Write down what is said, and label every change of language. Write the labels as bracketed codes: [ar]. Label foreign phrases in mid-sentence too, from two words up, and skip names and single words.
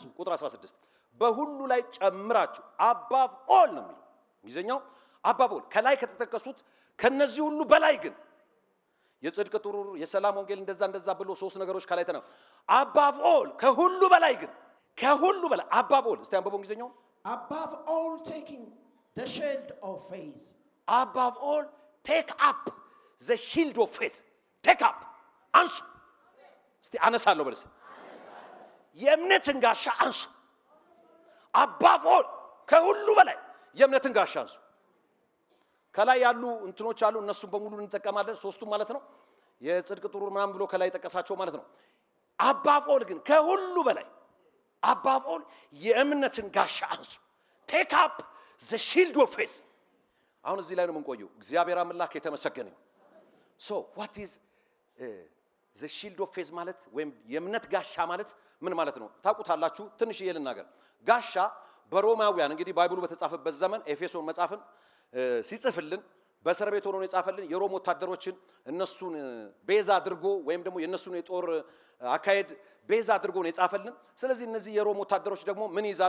[am] ቁጥር 16 በሁሉ ላይ ጨምራችሁ [en] above all [am] ነው የሚለው እንግሊዝኛው። [en] above all [am] ከላይ ከተጠቀሱት ከነዚህ ሁሉ በላይ ግን የጽድቅ ጥሩር የሰላም ወንጌል እንደዛ ብሎ ሶስት ነገሮች ከላይ ተነው። [en] above all [am] ከሁሉ በላይ ግን ከሁሉ በላይ አባቭ ኦል እስቲ አንብበው እንግሊዝኛው። [en] above all taking the shield of faith above all take up [am] the shield of faith take up አንሱ። እስቲ አነሳለሁ በለስ የእምነትን ጋሻ አንሱ። [en] above all [am] ከሁሉ በላይ የእምነትን ጋሻ አንሱ። ከላይ ያሉ እንትኖች አሉ፣ እነሱም በሙሉ እንጠቀማለን። ሶስቱም ማለት ነው የጽድቅ ጥሩር ምናምን ብሎ ከላይ ጠቀሳቸው ማለት ነው። [en] above all [am] ግን ከሁሉ በላይ [en] above all [am] የእምነትን ጋሻ አንሱ። [en] take up the shield of faith [am] አሁን እዚህ ላይ ነው የምንቆየው። እግዚአብሔር አምላክ የተመሰገነ ይሁን። [en] so what is the shield of faith [am] ማለት ወይም የእምነት ጋሻ ማለት ምን ማለት ነው ታውቁታላችሁ? ትንሽ ልናገር። ጋሻ በሮማውያን እንግዲህ ባይብሉ በተጻፈበት ዘመን ኤፌሶን መጽሐፍን ሲጽፍልን በእስር ቤት ሆኖ የጻፈልን የሮም ወታደሮችን እነሱን ቤዛ አድርጎ ወይም ደግሞ የነሱን የጦር አካሄድ ቤዛ አድርጎ ነው የጻፈልን። ስለዚህ እነዚህ የሮም ወታደሮች ደግሞ ምን ይዛሉ?